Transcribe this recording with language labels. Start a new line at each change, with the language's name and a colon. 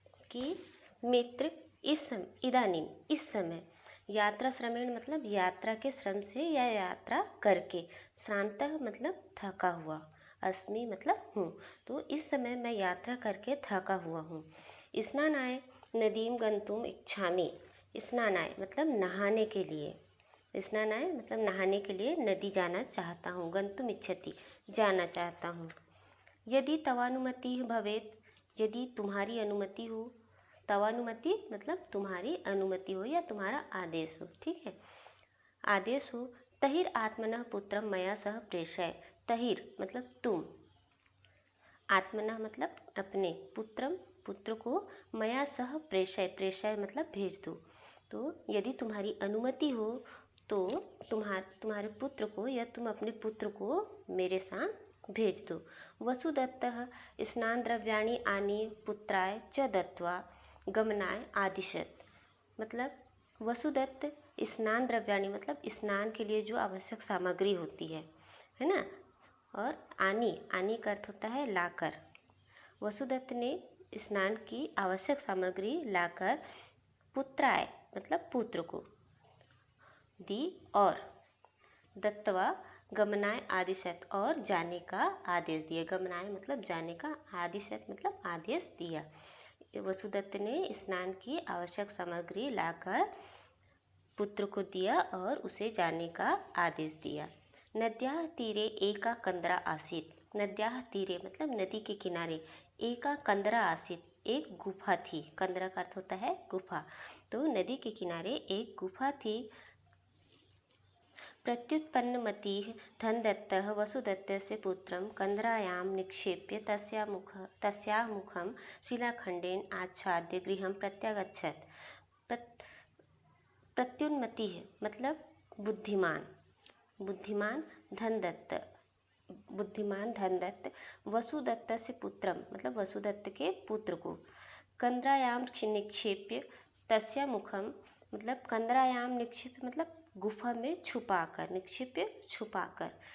Hindi: कि मित्र, इदानीं इस समय, यात्रा श्रमेण मतलब यात्रा के श्रम से या यात्रा करके, श्रान्तः मतलब थका हुआ, अस्मि मतलब हूँ, तो इस समय मैं यात्रा करके थका हुआ हूँ।
Sanskrit: स्नानाय नदीं गन्तुम् इच्छामि।
Hindi: स्नानाय मतलब नहाने के लिए, स्नानाय मतलब नहाने के लिए नदी जाना चाहता हूँ। गन्तुम् इच्छति जाना चाहता हूँ।
Sanskrit: यदि तवानुमति भवेत्,
Hindi: यदि तुम्हारी अनुमति हो। तवानुमति मतलब तुम्हारी अनुमति हो या तुम्हारा आदेश हो, ठीक है, आदेश हो।
Sanskrit: तहिर आत्मनः पुत्रम मया सह प्रेषय। तहिर मतलब तुम, आत्मनः मतलब अपने, पुत्रम पुत्र को, मया सह प्रेषय, प्रेषय
Hindi: मतलब भेज दो। तो यदि तुम्हारी अनुमति हो तो तुम्हारे पुत्र को या तुम अपने पुत्र को मेरे साथ भेज दो।
Sanskrit: वसुदत्तः स्नान द्रव्याणि आनीय पुत्राय च दत्वा गमनाय आदिशत।
Hindi: मतलब वसुदत्त स्नान द्रव्याणि मतलब स्नान के लिए जो आवश्यक सामग्री होती है ना, और आनी का अर्थ होता है लाकर। वसुदत्त ने स्नान की आवश्यक सामग्री लाकर पुत्राय मतलब पुत्र को दी, और दत्तवा गमनाय आदिशत और जाने का आदेश दिया। गमनाय मतलब जाने का, आदिशत मतलब आदेश दिया। वसुदत्त ने स्नान की आवश्यक सामग्री लाकर पुत्र को दिया और उसे जाने का आदेश दिया।
Sanskrit: नद्याः तीरे एका कंदरा आसीत्।
Hindi: नद्याः तीरे मतलब नदी के किनारे, एका कंदरा आसीत् एक गुफा थी। कंदरा का अर्थ होता है गुफा, तो नदी के किनारे एक गुफा थी।
Sanskrit: प्रत्युत्पन्नमतिः धनदत्तः वसुदत्तस्य पुत्रं कंदरायां निक्षेप्य तस्याः मुखं शिलाखण्डेन आच्छाद्य गृहं प्रत्यागच्छत्।
Hindi: प्रत्युन्मतिः मतलब बुद्धिमान, बुद्धिमान धनदत्त वसुदत्त से पुत्रम मतलब वसुदत्त के पुत्र को, कंदरायाम निक्षेप्य तस्या मुखम मतलब कंदरायाम निक्षेप्य मतलब गुफा में छुपाकर, निक्षेप्य छुपाकर।